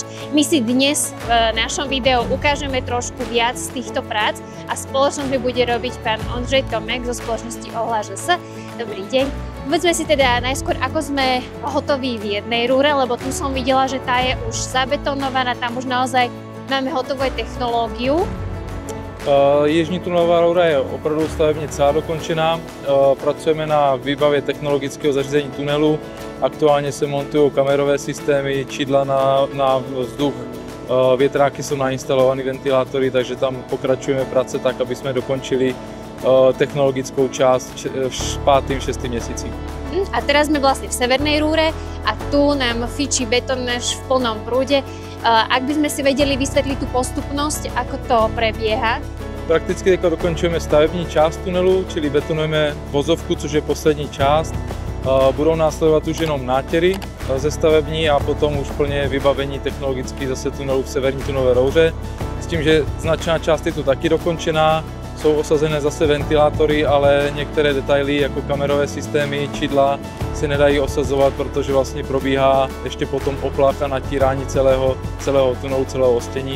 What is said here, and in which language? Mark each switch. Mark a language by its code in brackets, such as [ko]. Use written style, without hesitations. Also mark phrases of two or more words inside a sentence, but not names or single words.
[sk] My si dnes v našom videu ukážeme trošku viac z týchto prác a spoločnosť bude robiť pán Ondřej Tomek zo spoločnosti OHLAŽS. Dobrý deň. Povedzme si teda najskôr, ako sme hotoví v jednej rúre, lebo tu som videla, že tá je už zabetonovaná, tam už naozaj máme hotovú aj technológiu. [cs] Jižní tunelová roura je opravdu stavebně celá dokončená. Pracujeme na výbavě technologického zařízení tunelu. Aktuálně se montují kamerové systémy, čidla na vzduch, větráky jsou nainstalované, ventilátory, takže tam pokračujeme práce tak, aby jsme dokončili technologickou část v 5. 6. měsíci. [sk] A teraz sme vlastne v severnej rúre a tu nám fičí betonáž v plnom prúde. Ak by sme si vedeli vysvetliť tú postupnosť, ako to prebieha? [cs] Prakticky teď dokončujeme stavební část tunelu, čili betonujeme vozovku, což je poslední část. Budou následovat už jenom nátěry ze stavební a potom už plně vybavení technologický zase tunelu v severní tunelové rouře. S tím, že značná část je tu taky dokončená, jsou osazené zase ventilátory, ale některé detaily jako kamerové systémy, čidla se nedají osazovat, protože vlastně probíhá ještě potom oplach a natírání celého tunelu, celého ostění.